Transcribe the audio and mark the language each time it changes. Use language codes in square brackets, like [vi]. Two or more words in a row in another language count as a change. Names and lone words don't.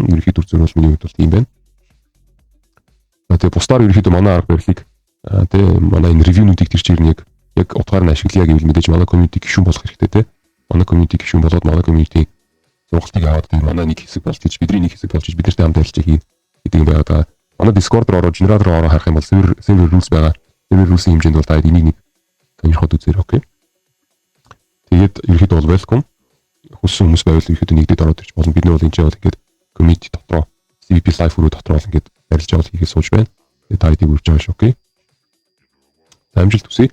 [mn] Ерөөхдөө зөвхөн миний хувьд бол тийм байна. Тэгээд бусдаар ерөөхдөө манай арга барилыг тэг манай энэ ревюнуудыг тэр чинь яг утгаар нь ашиглая гэвэл мэдээж манай community гишүүн болох хэрэгтэй те. Манай community гишүүн болоод манай community сургалтыг аваад тэр манай нэг хэсэг болж гэж бидний нэг хэсэг болж гэж бид нартай хамт ажиллаж хийн гэдэг юм байгаа. Манай Discord руу ороо generator руу ороо харах юм бол [en] server rules [mn] байгаа. [en] Server rules- [mn] ийн хэмжээнд бол та энийг сонирхоод үзээрэй, окей. Тэгээд ерөөхдөө бол welcome. Хүссэн хүмүүс байвал ерөөхдөө нэгдээд ороод ирж болно. Бид нар бол энэ жаал ингээд community дотроо CVP live руу дотроо ингээд арилж авал хийхээ сууж байна. Тэгээд та эдийг үрж байгаа шүү, окей. Амжилт хүсье.